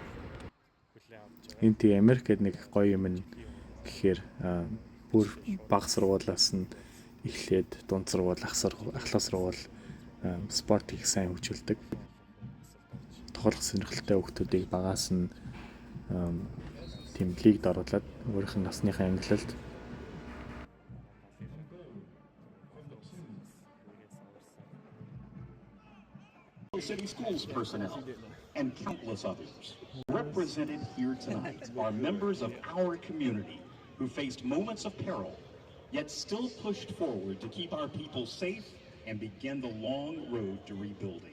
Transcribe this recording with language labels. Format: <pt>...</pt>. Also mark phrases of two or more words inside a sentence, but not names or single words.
<mn>Энэ тийм Америк гэдэг нэг гоё юм гэхээр бүр бага сургуулиас нь эхлээд дунд сургууль, ахлах сургууль спортыг сайн хөгжүүлдэг. Тоглох сонирхолтой хүүхдүүдийг багаас нь тийм лигд оруулаад өөрийнх нь насныхаа ангилалд</mn> <en>City Schools personnel and countless others. Represented here tonight are members of our community who faced moments of peril, yet still pushed forward to keep our people safe and begin the long road to rebuilding.</en>